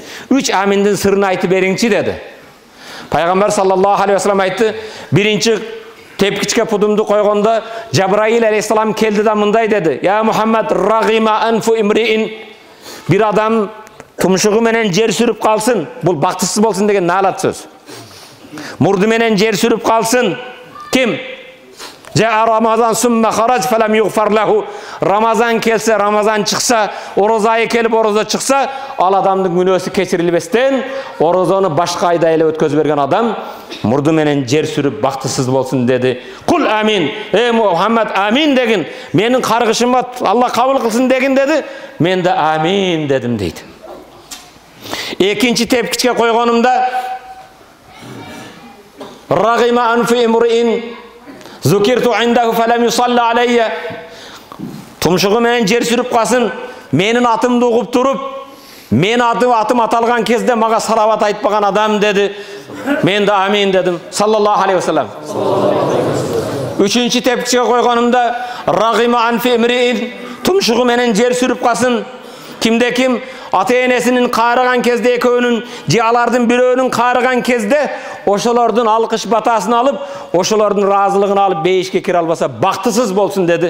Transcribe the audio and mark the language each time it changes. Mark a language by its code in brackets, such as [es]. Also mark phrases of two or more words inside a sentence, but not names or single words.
[ky] 3 аминдин сырын айтып бериңчи" деди. Пайгамбар [ar] صلى الله عليه وسلم [ky] айтты: "Биринчи тепкичке пудумду койгондо Жабраил алейхиссалам келди да мындай деди: [ar] "يا محمد، رغم أنف امرئ". [ky] Бир адам тумшугу менен жер сүрүп калсын, бул бактысыз болсун деген наалат сөз. Мурду менен жер сүрүп калсын. [ar] Ким? جاء رمضان ثم خرج فلم يغفر له. [ky] Рамазан келсе, Рамазан чыкса, ороза айы келип ороза чыкса, ал адамдын күнөөсү кечирилбестен, орозону башка айда эле өткөзүп берген адам мурду менен жер сүрүп бактысыз болсун деди. [ar] قل آمين. [ky] Мухаммад амин дегин. Менин каргышыма Алла кабыл кылсын дегин деди. Мен да амин дедим дейт. Экинчи тепкичке койгонумда [ar] رغم أنف امرئ ذكرت عنده فلم يصل علي. [ky] Тумшугу менен жер сүрүп калсын, менин атымды угуп туруп, мен атым аталган кезде мага салават айтпаган адам деди. Мен да амин дедим. [ar] صلى الله عليه وسلم. [ky] Үчүнчү тепкичке койгонумда [ar] رغم أنف امرئ, [ky] тумшугу менен жер сүрүп калсын, кимде ким ата-энесинин каарыган кезде экөөнүн же алардын бирөөнүн каарыган кезде ошолордун алкыш батасын алып, ошолордун ыраазылыгын алып бейишке кире албаса бактысыз болсун деди.